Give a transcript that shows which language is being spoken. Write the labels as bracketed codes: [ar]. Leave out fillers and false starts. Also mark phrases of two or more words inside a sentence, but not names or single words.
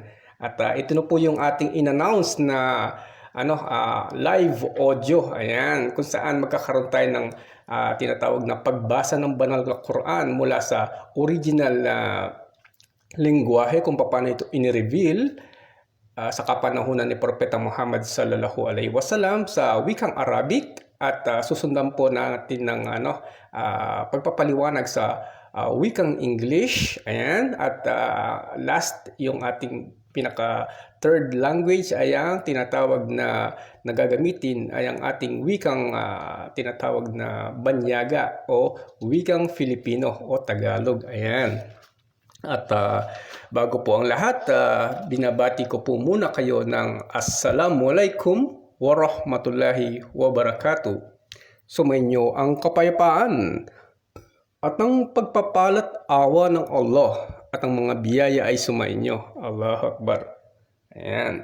[tl] At ito na po yung ating in-announce na live audio. Ayan, kung saan magkakaroon tayo ng tinatawag na pagbasa ng banal na Quran mula sa original na lingwahe kung paano ito in-reveal sa kapanahunan ni Propeta Muhammad [ar] صلى الله عليه وسلم [tl] sa wikang Arabic at susundan po natin ng pagpapaliwanag sa wikang English. Ayan, at last yung ating pinaka third language ay ang tinatawag na nagagamitin ay ang ating wikang tinatawag na banyaga o wikang Filipino o Tagalog. Ayan. At bago po ang lahat, binabati ko po muna kayo ng [ar] السلام عليكم ورحمة الله وبركاته. [tl] Sumainyo ang kapayapaan at ang pagpapalat awa ng Allah at ang mga biyaya ay sumainyo. [ar] الله أكبر. [tl] Ayan.